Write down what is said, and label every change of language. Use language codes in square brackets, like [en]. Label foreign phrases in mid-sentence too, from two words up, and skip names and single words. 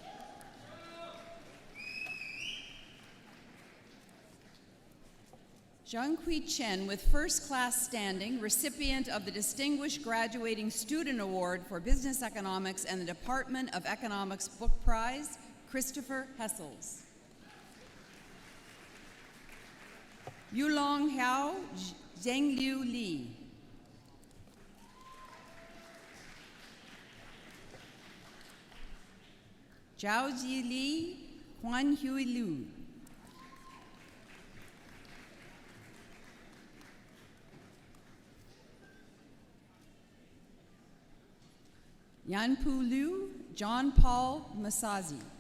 [en] Zhanghui Chen with first class standing, recipient of the Distinguished Graduating Student Award for Business Economics and the Department of Economics Book Prize, Christopher Hessels. Yulong Hao, Zhengliu Li. Zhaoji Li, Huan Hui Lu. Yanpu Liu, John Paul Masazi.